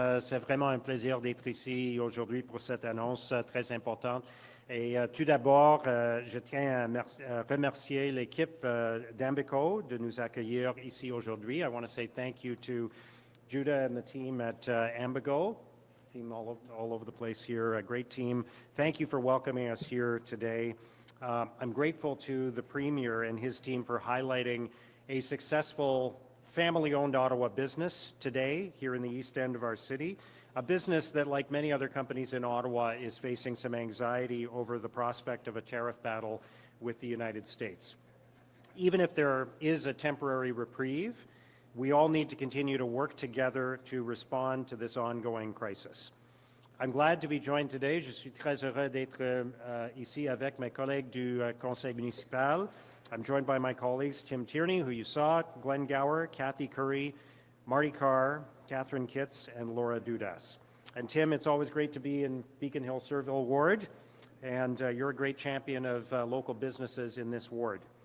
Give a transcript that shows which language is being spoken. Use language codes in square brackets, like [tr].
[fr] C'est vraiment un plaisir d'être ici aujourd'hui pour cette annonce très importante. Et tout d'abord, je tiens à remercier l'équipe d'Ambico de nous accueillir ici aujourd'hui. [en] I want to say thank you to Judah and the team at Ambigo, team all over the place here, a great team. Thank you for welcoming us here today. I'm grateful to the Premier and his team for highlighting a successful family-owned Ottawa business today here in the east end of our city, a business that, like many other companies in Ottawa, is facing some anxiety over the prospect of a tariff battle with the United States. Even if there is a temporary reprieve, we all need to continue to work together to respond to this ongoing crisis. I'm glad to be joined today. [fr] Je suis très heureux d'être ici avec mes collègues du Conseil municipal. [en] I'm joined by my colleagues, Tim Tierney, who you saw, Glenn Gower, Kathy Curry, Marty Carr, Catherine Kitts, and Laura Dudas. And Tim, it's always great to be in Beacon Hill-Surville Ward, and you're a great champion of local businesses in this ward.